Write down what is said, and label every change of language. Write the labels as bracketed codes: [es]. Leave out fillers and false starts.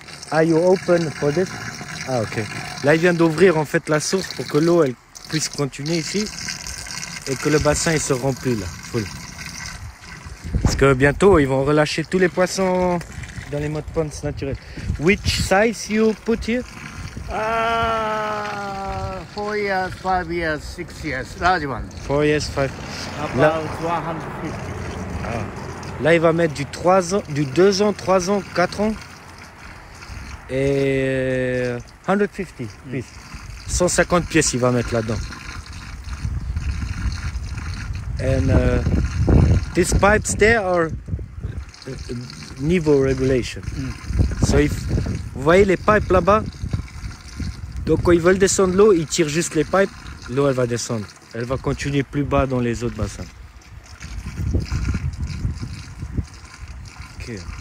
[en] Are you open for this? [fr] Ah ok. Là il vient d'ouvrir en fait la source pour que l'eau elle puisse continuer ici et que le bassin il se remplit là, full. Parce que bientôt ils vont relâcher tous les poissons dans les mots de ponts naturels. [en] Which size you put here? 4 years, 5 years, 6 years, large one. 4 years, 5. About 150. [fr] Là il va mettre du 3 ans, du 2 ans, 3 ans, 4 ans. Et 150 please. 150 pièces il va mettre là-dedans. [en] And these pipes there are niveau regulation. [fr] So vous voyez les pipes là-bas? Donc quand ils veulent descendre l'eau, ils tirent juste les pipes, l'eau elle va descendre. Elle va continuer plus bas dans les autres bassins. Ok.